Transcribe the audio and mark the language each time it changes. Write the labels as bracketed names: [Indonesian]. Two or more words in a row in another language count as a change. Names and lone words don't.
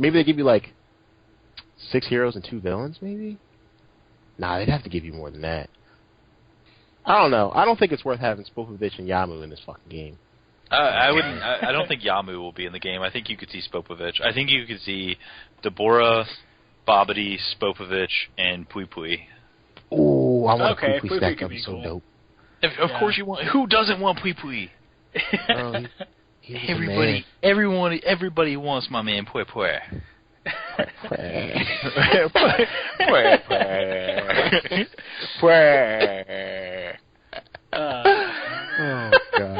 [English] Maybe they give you like 6 heroes and 2 villains. Maybe. Nah, they'd have to give you more than that. I don't know. I don't think it's worth having Spopovich and Yamu in this fucking game. I wouldn't. I don't think Yamu will be in the game. I think you could see Spopovich. I think you could see Dabura, Babidi, Spopovich, and Pui Pui. Ooh, I want Pui Pui stack up. So dope. Of course you want. Who doesn't want Pui Pui? Everybody wants my man Pui Pui. Oh God!